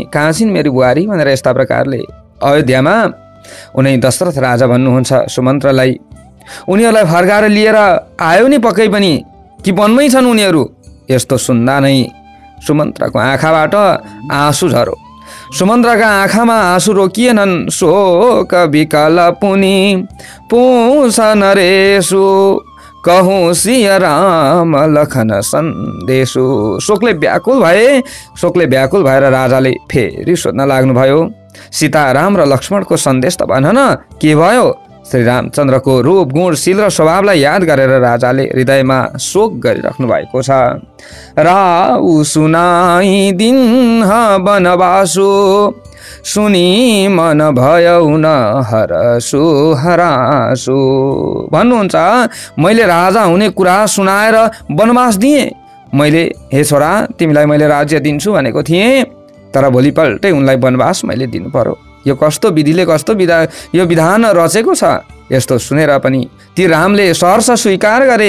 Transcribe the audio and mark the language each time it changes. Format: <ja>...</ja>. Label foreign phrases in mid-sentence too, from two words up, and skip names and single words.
<ne>कहाँ छिन् मेरी बुहारी भनेर यस्ता प्रकारले अयोध्यामा उनी दशरथ राजा भन्नुहुन्छ सुमन्त्रलाई। उनीहरूलाई फर्काएर लिएर आयो नि पक्कै पनि, कि वनमै छन् उनीहरू? यस्तो सुन्दा नै सुमन्त्रको आँखाबाट आँसु झरो। सुमन्त्रका आँखामा आँसु रोकिएनन्।</ne> <awa>शोक विकल पुनि पुछ नरेशु, कहूँ सिया राम लखन सन्देशु।</awa> <ne>शोकले व्याकुल भएर राजाले फेरि सोध्न लाग्नुभयो, सीता, राम र लक्ष्मणको सन्देश त भन न, के भयो? श्री रामचन्द्रको रूप, गुण, शील र स्वभावलाई याद गरेर राजाले हृदयमा शोक गरिराख्नु भएको छ।</ne> <awa>राउ सुनाई दिन वनवासु, सुनी मन भयौ न हरसु हरासु।</awa> <ne>भन्नुहुन्छ, मैले राजा हुने कुरा सुनाएर वनवास दिएँ। मैले, हे छोरा, तिमीलाई मैले राज्य दिन्छु भनेको थिएँ, तर भोलिपल्टै उनलाई वनवास मैले दिनु पर्यो। यो कस्तो विधिले, कस्तो यो विधान रचेको छ? यस्तो सुनेर पनि ती रामले सहर्ष स्वीकार गरे।</ne>